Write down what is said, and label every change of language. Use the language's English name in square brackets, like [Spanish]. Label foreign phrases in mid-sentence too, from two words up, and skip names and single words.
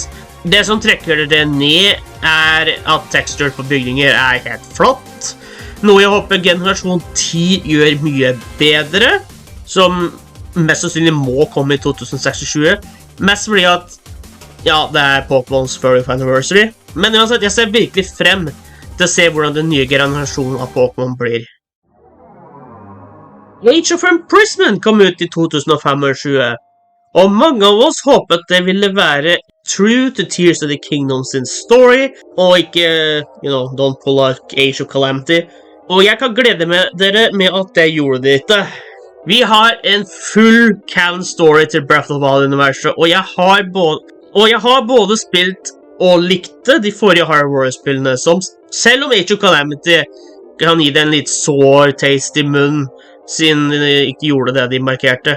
[Norwegian] Det som trekker det ned at texture på bygninger helt flott, noe jeg håper generasjon 10 gjør mye bedre, som mest sannsynlig må komme i 2026, mest fordi at, ja, det Pokémons [English] 40th Anniversary, [Norwegian] men uansett, jeg ser virkelig frem til å se hvordan den nye generasjonen av Pokémon blir. Age of Imprisonment kom ut i 2025, og mange av oss håpet det ville være [English] true to [Norwegian] Tears of the Kingdom sin story, og ikke, [English] don't pull like Age of Calamity. [Norwegian] Og jeg kan glede dere med at det gjorde det ikke. Vi har en [English] full canon story [Norwegian] til Breath of the Wild-universet, og jeg har både spilt og likte de forrige Hyrule-spillene, som selv om Age of Calamity kan gi det en litt sår taste i munnen, siden de ikke gjorde det de markerte.